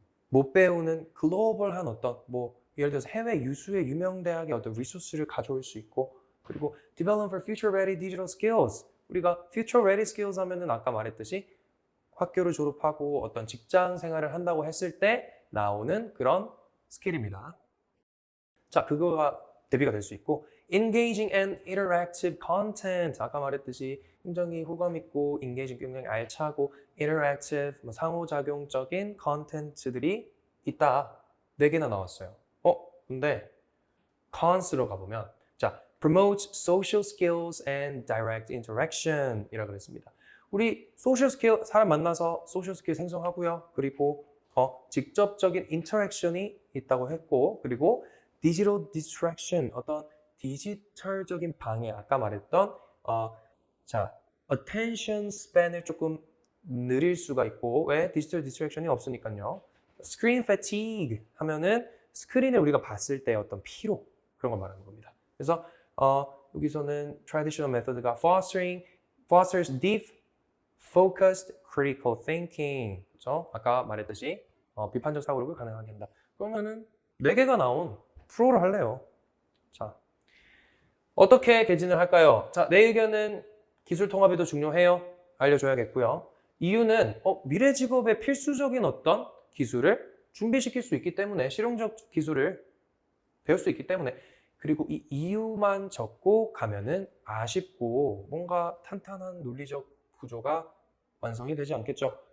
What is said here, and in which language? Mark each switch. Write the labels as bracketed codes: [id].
[ko] 못 배우는 글로벌한 어떤 뭐 예를 들어서 해외 유수의 유명 대학의 어떤 리소스를 가져올 수 있고 그리고 [en] develop for future ready digital skills [ko] 우리가 [en] future ready skills [ko] 하면은 아까 말했듯이 학교를 졸업하고 어떤 직장 생활을 한다고 했을 때 나오는 그런 스킬입니다. 자, 그거가 대비가 될 수 있고 [en] engaging and interactive content [ko] 아까 말했듯이 굉장히 호감 있고 engaging 굉장히 알차고 interactive 뭐 상호작용적인 컨텐츠들이 있다. 4개나 나왔어요. 근데 cons로 가보면 자, [en] promote social skills and direct interaction [ko] 이라고 그랬습니다. 우리 소셜 스킬 사람 만나서 소셜 스킬 생성하고요. 그리고 직접적인 인터랙션이 있다고 했고 그리고 디지털 디스트랙션 어떤 디지털적인 방해 아까 말했던 자 attention span을 조금 느릴 수가 있고 왜 디지털 디스트랙션이 없으니까요. screen fatigue 하면은 스크린을 우리가 봤을 때 어떤 피로 그런 걸 말하는 겁니다. 그래서 여기서는 [en] traditional method가 fosters deep focused critical thinking 그렇죠? [ko] 아까 말했듯이 비판적 사고력을 가능하게 한다. 그러면은 4개가 나온 프로를 할래요. 자, 어떻게 개진을 할까요? 자, 내 의견은 기술 통합이 더 중요해요. 알려줘야겠고요. 이유는 미래 직업의 필수적인 어떤 기술을 준비시킬 수 있기 때문에 실용적 기술을 배울 수 있기 때문에 그리고 이 이유만 적고 가면은 아쉽고 뭔가 탄탄한 논리적 구조가 완성이 되지 않겠죠.